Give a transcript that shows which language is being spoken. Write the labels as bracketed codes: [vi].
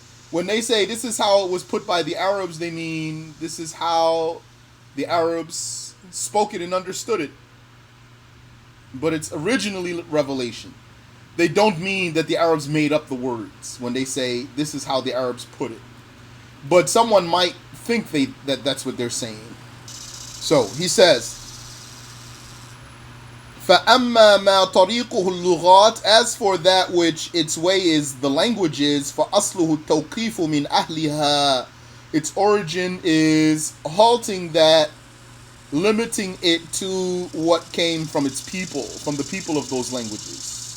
[en] When they say this is how it was put by the Arabs, they mean this is how the Arabs spoke it and understood it. But it's originally revelation. They don't mean that the Arabs made up the words when they say this is how the Arabs put it. But someone might think that that's what they're saying. So he says, [ar] فَأَمَّا مَا طَرِيقُهُ اللُّغَاتِ. [en] As for that which its way is the languages, [ar] فَأَصْلُهُ التَّوْقِيفُ مِنْ أَهْلِهَا. [en] Its origin is halting that, limiting it to what came from its people, from the people of those languages.